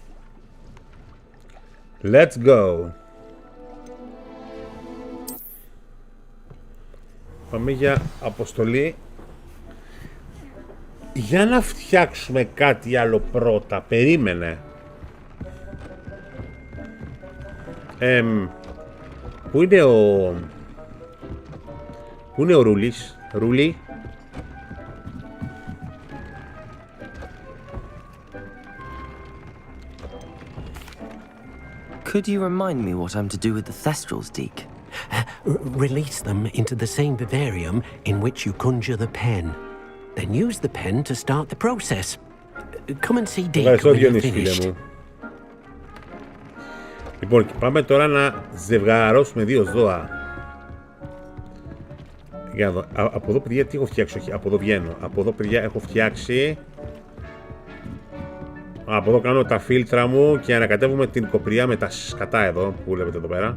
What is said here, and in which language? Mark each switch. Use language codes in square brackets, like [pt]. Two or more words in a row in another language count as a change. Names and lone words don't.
[en] Let's go. [el] Πάμε για αποστολή. Για να φτιάξουμε κάτι άλλο πρώτα. Περίμενε. Πού είναι ο Ρούλης? Ρούλη. [en] Could you remind me what I'm to do with the Thestrals, Deke? Release them into the same vivarium in which you conjure the pen. Then use the pen to start the process. Come and see Deke when you're finished. [el] Λοιπόν, πάμε τώρα να ζευγαρώσουμε δύο ζώα. Για να δω. Από εδώ, παιδιά, τι έχω φτιάξει? Όχι, από εδώ βγαίνω. Από εδώ, παιδιά, έχω φτιάξει. Από εδώ κάνω τα φίλτρα μου και ανακατεύουμε την κοπριά με τα σκατά εδώ που βλέπετε εδώ πέρα.